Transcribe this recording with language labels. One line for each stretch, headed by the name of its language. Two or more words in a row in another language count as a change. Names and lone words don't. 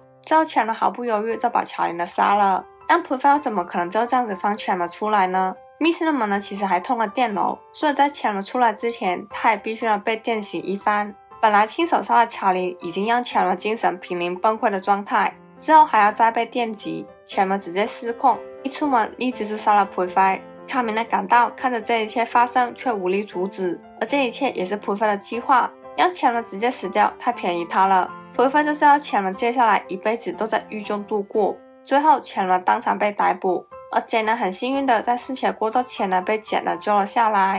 Chinese: 最後全呢毫不猶豫就把喬琳呢殺了。但裴帆怎麼可能就這樣子放全了出來呢？密室的門呢其實還通了電流，所以在全了出來之前，他也必須要被電醒一番。本來親手殺的喬琳已經讓全了精神瀕臨崩潰的狀態，之後還要再被電擊，全了直接失控，一出門立即就殺了裴帆。卡米呢趕到，看着這一切發生卻無力阻止，而這一切也是裴帆的計劃，讓全了直接死掉太便宜他了。裴帆就是要全了接下來一輩子都在獄中度過。最後全了當場被逮捕，而傑呢很幸運的在失血過多前呢被簡呢救了下來。